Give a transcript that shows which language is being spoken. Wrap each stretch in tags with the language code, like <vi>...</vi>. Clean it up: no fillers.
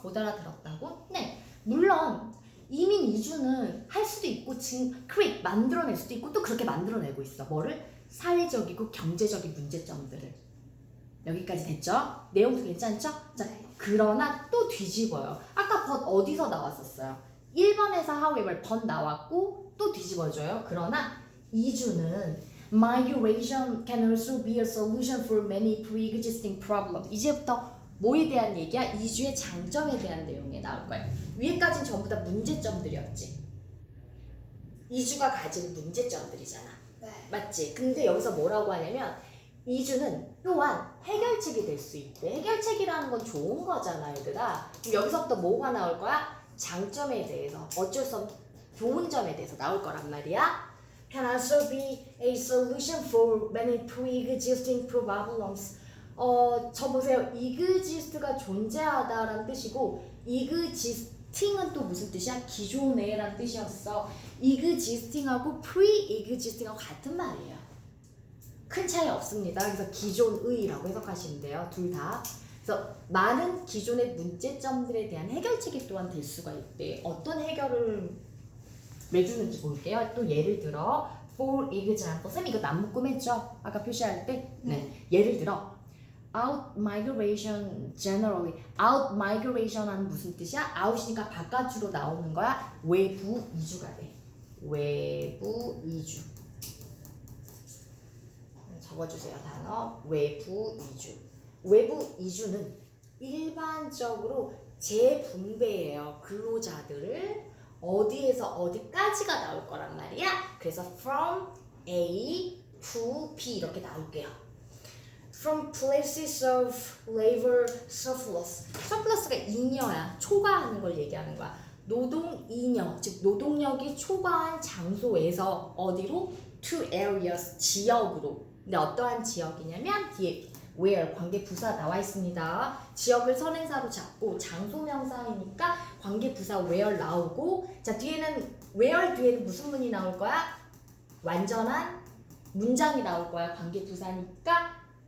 <ko>못 알아들었다고? 네, 물론 이민 이주는 할 수도 있고 지금 create 만들어낼 수도 있고 또 그렇게 만들어내고 있어. 뭐를? 사회적이고 경제적인 문제점들을. 여기까지 됐죠? 내용도 괜찮죠? 자, 그러나 또 뒤집어요. 아까 but 어디서 나왔었어요? 1번에서 however but 나왔고 또 뒤집어줘요. 그러나 이주는</ko> <en>migration can also be a solution for many pre-existing problems.</en> <ko>이제부터 뭐에 대한 얘기야? 이주의 장점에 대한 내용이 나올 거예요. 위에까지는 전부 다 문제점들이었지. 이주가 가진 문제점들이잖아. 네. 맞지? 근데 여기서 뭐라고 하냐면 이주는 또한 해결책이 될 수 있대. 해결책이라는 건 좋은 거잖아, 얘들아. 그럼 여기서부터 뭐가 나올 거야? 장점에 대해서, 어쩔 수 없는 좋은 점에 대해서 나올 거란 말이야.</ko> <en>Can also be a solution for many pre-existing problems.</en> <ko>저 보세요. exist가 존재하다라는 뜻이고 existing은 또 무슨 뜻이야? 기존에라는 뜻이었어. existing하고 pre-existing하고 같은 말이에요. 큰 차이 없습니다. 그래서 기존의라고 해석하시면 돼요. 둘 다. 그래서 많은 기존의 문제점들에 대한 해결책이 또한 될 수가 있대. 어떤 해결을 내주는지 볼게요. 또 예를 들어</ko> <en>for example.</en> <ko>쌤 이거 안 묶음했죠? 아까 표시할 때? 네. 예를 들어</ko> <en>out migration generally.</en> <ko>out migration은 무슨 뜻이야? out이니까 바깥으로 나오는 거야. 외부 이주가 돼. 외부 이주. 적어주세요. 단어 외부 이주. 외부 이주는 일반적으로 재분배예요. 근로자들을 어디에서 어디까지가 나올 거란 말이야. 그래서 from A to B 이렇게 나올게요.</ko> <en>From places of labor surplus.</en> <ko>surplus가 잉여야. 초과하는 걸 얘기하는 거야. 노동 잉여, 즉 노동력이 초과한 장소에서 어디로?</ko> <en>to areas,</en> <ko>지역으로. 근데 어떠한 지역이냐면 뒤에 where 관계 부사 나와 있습니다. 지역을 선행사로 잡고 장소 명사이니까 관계 부사 where 나오고, 자 뒤에는 where 뒤에는 무슨 문이 나올 거야? 완전한 문장이 나올 거야. 관계 부사니까.</ko>